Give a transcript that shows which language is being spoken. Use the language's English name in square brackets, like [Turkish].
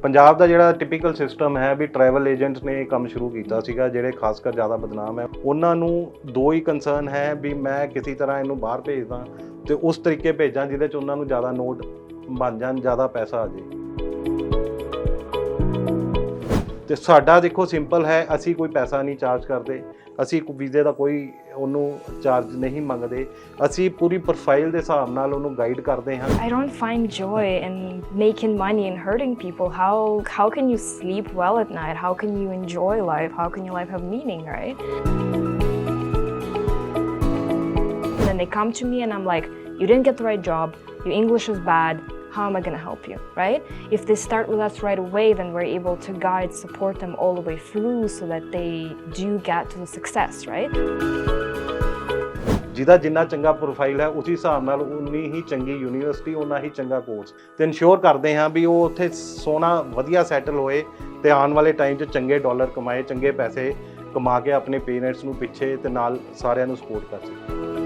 [Punjabi] ਪੰਜਾਬ ਦਾ ਜਿਹੜਾ typical system ਹੈ ਵੀ travel agents ਨੇ ਇਹ ਕੰਮ ਸ਼ੁਰੂ ਕੀਤਾ ਸੀਗਾ ਜਿਹੜੇ ਖਾਸ ਕਰ ਜ਼ਿਆਦਾ ਬਦਨਾਮ ਹੈ ਉਹਨਾਂ ਨੂੰ ਦੋ ਹੀ ਕੰਸਰਨ ਹੈ ਵੀ ਮੈਂ ਕਿਸੇ ਤਰ੍ਹਾਂ ਇਹਨੂੰ ਬਾਹਰ ਭੇਜਦਾ ਤੇ ਉਸ ਤਰੀਕੇ ਭੇਜਾਂ ਜਿਹਦੇ 'ਚ ਉਹਨਾਂ ਨੂੰ ਜ਼ਿਆਦਾ ਨੋਟ ਬਣ ਜਾਣ ਜ਼ਿਆਦਾ ਪੈਸਾ ਆ ਜੇ। ਤੇ ਸਾਡਾ ਦੇਖੋ ਸਿੰਪਲ ਹੈ ਅਸੀਂ ਕੋਈ ਪੈਸਾ ਨਹੀਂ ਚਾਰਜ ਕਰਦੇ ਅਸੀਂ ਵੀਜ਼ੇ ਦਾ ਕੋਈ ਉਹਨੂੰ ਚਾਰਜ ਨਹੀਂ ਮੰਗਦੇ ਅਸੀਂ ਪੂਰੀ ਪ੍ਰੋਫਾਈਲ ਦੇ ਹਿਸਾਬ ਨਾਲ ਉਹਨੂੰ ਗਾਈਡ ਕਰਦੇ ਹਾਂ। [English] I don't find joy in making money and hurting people. How can you sleep well at night? How can you enjoy life? How can your life have meaning, right? And then they come to me and I'm like, you didn't get the right job, your English is bad, how am I going to help you, right? If they start with us right away, then we're able to guide, support them all the way through so that they do get to the success, right? [Punjabi] ਜਿਹਦਾ ਜਿੰਨਾ ਚੰਗਾ profile ਹੈ ਉਸੇ ਹਿਸਾਬ ਨਾਲ ਉਨੀ ਹੀ ਚੰਗੀ university ਉਨਾ ਹੀ ਚੰਗਾ ਕੋਰਸ ਤੇ ਇਨਸ਼ੋਰ ਕਰਦੇ ਹਾਂ ਵੀ ਉਹ ਉੱਥੇ ਸੋਹਣਾ ਵਧੀਆ ਸੈਟਲ ਹੋਏ ਤੇ ਆਉਣ ਵਾਲੇ ਟਾਈਮ 'ਚ ਚੰਗੇ ਡਾਲਰ ਕਮਾਏ ਚੰਗੇ ਪੈਸੇ ਕਮਾ ਕੇ ਆਪਣੇ ਪੇਰੈਂਟਸ ਨੂੰ ਪਿੱਛੇ ਤੇ ਨਾਲ ਸਾਰਿਆਂ ਨੂੰ ਸਪੋਰਟ ਕਰ ਸਕੇ।